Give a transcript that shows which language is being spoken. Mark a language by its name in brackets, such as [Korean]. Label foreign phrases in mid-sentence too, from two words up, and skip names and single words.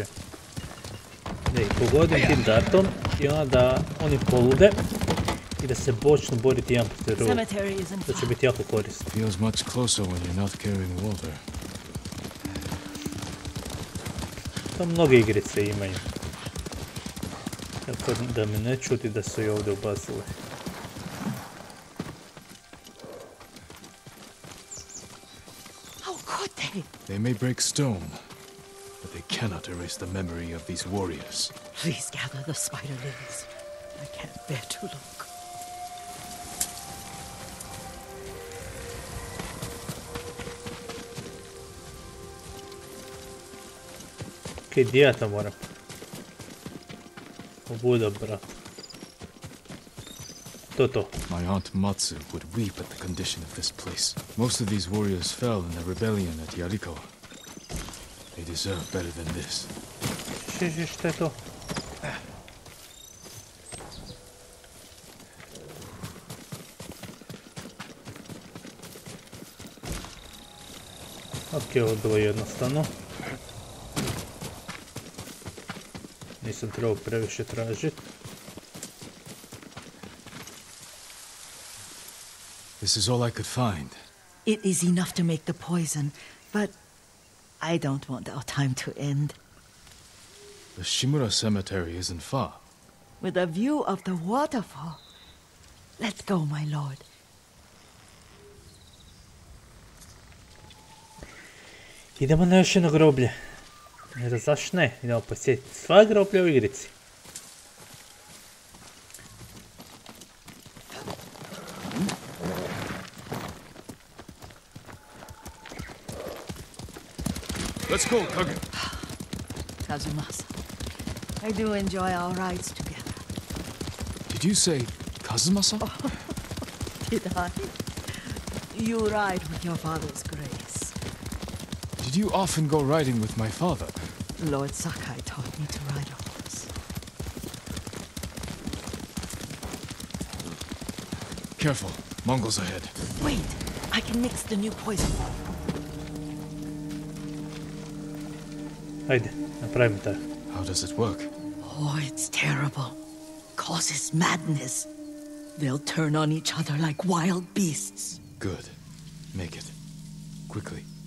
[Bosnian] Da ih pogodim tim dartom i onda da oni polude i da se počnu boriti jedan protiv drugog. [English] Cemetery isn't [Bosnian] To će [English] far. [Bosnian] biti jako korisno. [English] Feels much closer when you're not carrying water. [Bosnian] To mnoge igrice imaju. Tako da me ne čudi da su i ovdje ubacili. [English] How could they? They may break stone, but they cannot erase the memory of these warriors. Please gather the spider lilies. I can't bear to look. [Bosnian] Ok, gdje ja to moram? Obuda, brat. To. [English] My aunt Matsu would weep at the condition of this place. Most of these warriors fell in the rebellion at Yarikawa. They deserve better than this. [Bosnian] Šta je to? Ok, ovo je bilo jednostavno. Nisam trebao previše tražiti. [English] This is all I could find. It is enough to make the poison, but I don't want our time to end. The Shimura cemetery isn't far. With a view of the waterfall. Let's go, my lord. [Bosnian] Idemo na još jedno groblje. Jer zašto ne? Idemo posjetiti sva groblja u igrici. [English] Let's go, Kaby. Kazumasa, I do enjoy our rides together. Did you say Kazumasa? Did I? You ride with your father's grace. Did you often go riding with my father? Lord Sakai taught me to ride a horse. Careful, Mongols ahead. Wait, I can mix the new poison. [Bosnian] Ajde, napravimo to. [English] How does it work? Oh, it's terrible. Causes madness. They'll turn on each other like wild beasts. Good. Make it. Quickly.